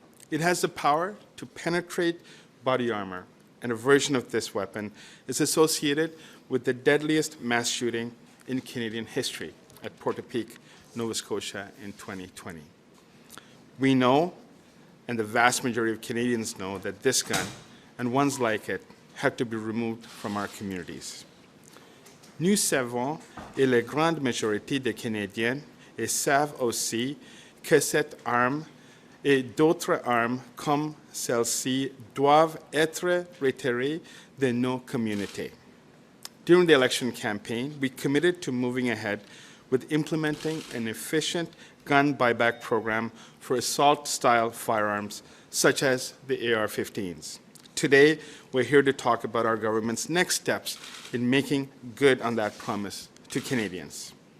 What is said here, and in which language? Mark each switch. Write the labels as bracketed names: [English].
[English] It has the power to penetrate body armor, and a version of this weapon is associated with the deadliest mass shooting in Canadian history at Portapique, Nova Scotia in 2020. We know, and the vast majority of Canadians know, that this gun and ones like it have to be removed from our communities. [French] Nous savons, et la grande majorité des Canadiens et savent aussi, que cette arme et d'autres armes comme celle-ci doivent être retirées de nos communautés. [English] During the election campaign, we committed to moving ahead with implementing an efficient gun buyback program for assault-style firearms, such as the AR-15s. Today, we're here to talk about our government's next steps in making good on that promise to Canadians.